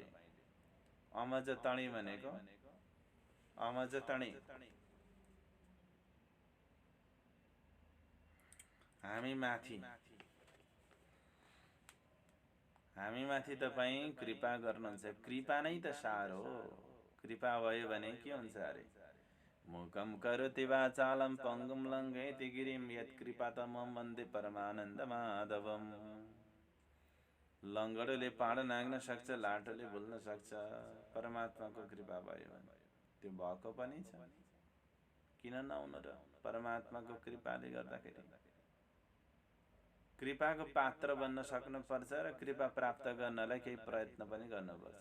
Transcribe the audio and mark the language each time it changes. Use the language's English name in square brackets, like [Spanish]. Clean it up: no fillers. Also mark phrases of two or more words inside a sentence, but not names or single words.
[Nepali] अमजतणी भनेको अमजतणी हामी माथि तपाईं कृपा गर्नुहुन्छ। कृपा नै त सार हो। कृपा भयो भने के हुन्छ अरे? [Sanskrit] मुकम करोति वाचालं पंगुम लंघयति गिरिम यत्कृपा तमं वन्दे परमानन्द माधवम। [Nepali] लंगडोले पाड नाग्न सक्छ, लाटोले भुल्न सक्छ। परमात्माको कृपा भयो भने त्यो भएको पनि छ। किन नहुनु र? परमात्माको कृपाले गर्दाखेरि कृपाको पात्र बन्न सक्नुपर्छ र कृपा प्राप्त गर्नलाई केही प्रयत्न पनि गर्नुपर्छ।